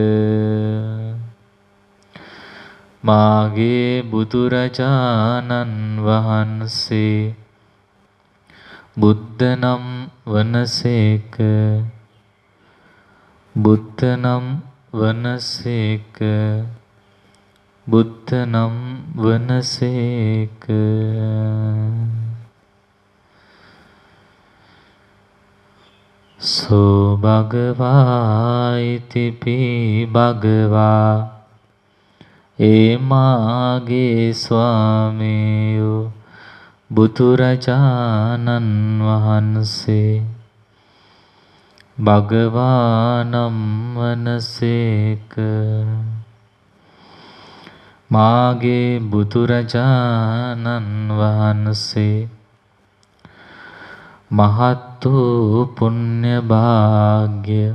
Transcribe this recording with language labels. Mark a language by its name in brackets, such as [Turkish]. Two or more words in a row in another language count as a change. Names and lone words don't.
[Sinhala] මාගේ බුදුරජාණන් වහන්සේ බුද්ධ නම් වනසේක. බුද්ධ නම් වනසේක. බුද්ධ නම් වනසේක. [Pali] සෝ භගවා ඉතිපි භගවා [Sinhala] ඒ මාගේ ස්වාමීයෝ බුදුරජාණන් වහන්සේ භගවානම් වනසේක. මාගේ බුදුරජාණන් වහන්සේ මහත් වූ පුණ්‍ය භාග්‍ය,